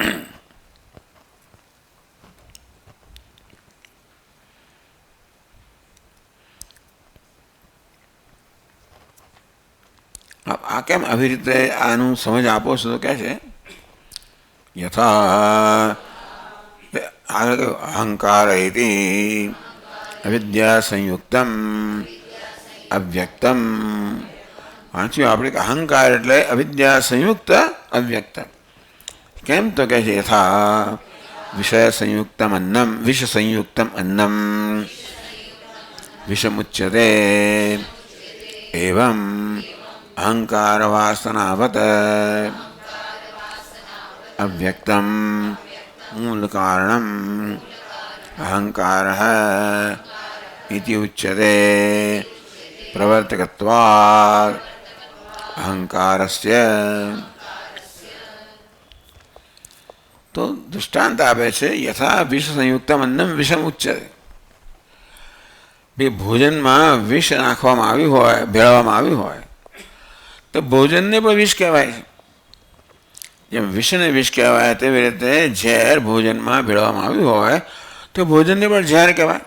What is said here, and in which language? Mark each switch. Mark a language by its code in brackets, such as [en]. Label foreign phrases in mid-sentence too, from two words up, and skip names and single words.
[gu] આ કેમ આવી રીતે આનું સમજ આપો છો તો કહે છે [sa] યથા અહંકાર અવિદ્યા સંયુક્તમ અવ્યક્તમ. [gu] વાંચ્યું આપણે કે અહંકાર એટલે અવિદ્યા સંયુક્ત અવ્યક્ત. કેમ તો કહે છે [sa] યથા વિષય સંયુક્તમ અન્નમ વિષ સંયુક્તમ અન્નમ વિષમુચ્યતે એવમ अहंकार वासनावत अव्यक्तम मूल कारणम अहंकारः इति उच्यते। प्रवर्तकत्वात् अहंकारस्य। [gu] તો દૃષ્ટાંત આપે છે [sa] यथा विष संयुक्तम अन्नम विषम उच्यते। [gu] બે ભોજનમાં વિષ નાખવામાં આવ્યું હોય, ભેળવવામાં આવ્યું હોય તો ભોજનને પણ વિષ કહેવાય છે. જેમ વિષને વિષ કહેવાય તેવી રીતે ઝેર ભોજનમાં ભેળવવામાં આવ્યું હોય તો ભોજનને પણ ઝેર કહેવાય.